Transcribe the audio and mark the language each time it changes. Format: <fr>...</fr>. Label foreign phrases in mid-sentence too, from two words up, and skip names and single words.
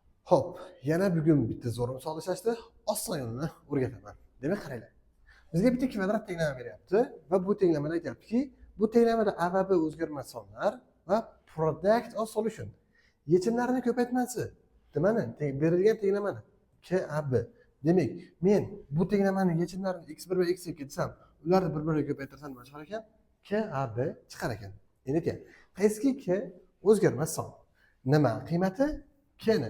<uz>Hop, yana bugun bitta zo'r misol ishlashdi. Oson yo'lini o'rgataman. Demak, qaranglar. Bizga bitta kvadrat tenglama beryapti va bu tenglamada aytyaptiki, bu tenglamada A va B o'zgarmas sonlar va</uz> <en>product of solution</en> <uz>yechimlarini ko'paytmasi. Nimani? Berilgan tenglamani K A B. Demak, men bu tenglamani yechimlarini x1 va x2 desam, ularni bir-biriga ko'paytirsam nima chiqar ekan? K A B chiqar ekan. Endi qaysi K o'zgarmas son? Nima qiymati? K'ni.</uz>